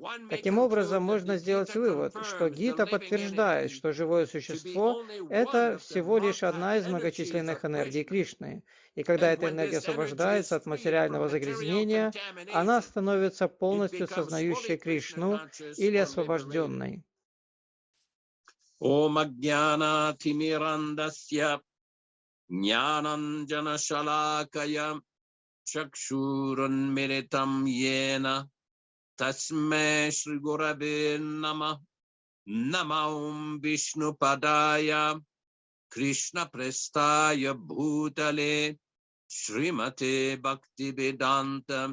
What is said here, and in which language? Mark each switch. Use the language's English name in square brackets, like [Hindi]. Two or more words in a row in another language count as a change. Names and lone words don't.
[Russian] Таким образом, можно сделать вывод, что Гита подтверждает, что живое существо – это всего лишь одна из многочисленных энергий Кришны. И когда эта энергия освобождается от материального загрязнения, она становится полностью сознающей Кришну или освобожденной. [Sanskrit] ॐ अज्ञान तिमिरान्धस्य ज्ञानाञ्जन शलाकया चक्षुरुन्मीलितं येन तस्मै श्री गुरवे नमः नमः विष्णु पादाय कृष्ण प्रेष्ठाय भूतले श्रीमते भक्तिवेदान्त